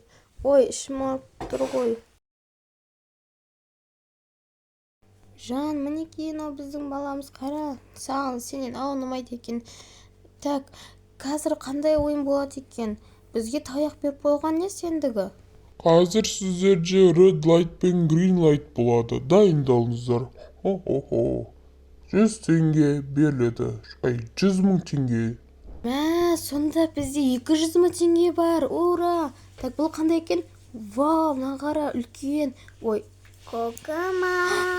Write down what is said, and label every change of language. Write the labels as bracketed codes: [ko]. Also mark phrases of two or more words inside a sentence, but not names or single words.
[kk] Ой, ішім ауырып тұр ғой. Жан, міне кейін ол біздің баламыз, қара. Саған сенен аунымайды екен. Так, қазір қандай ойын болады екен? Бізге таяқ беріп қойған не сендігі? Қазір сіздерде [en] red light [kk] пен [en] green light [kk] болады. Дайындалыңыздар. 100 теңге беріледі. 100 мың теңге. Сонда бізде 200 мың теңге бар. Ура! Так, бұл қандай екен? Вау, мына қара, үлкен. Ой, Kokoma.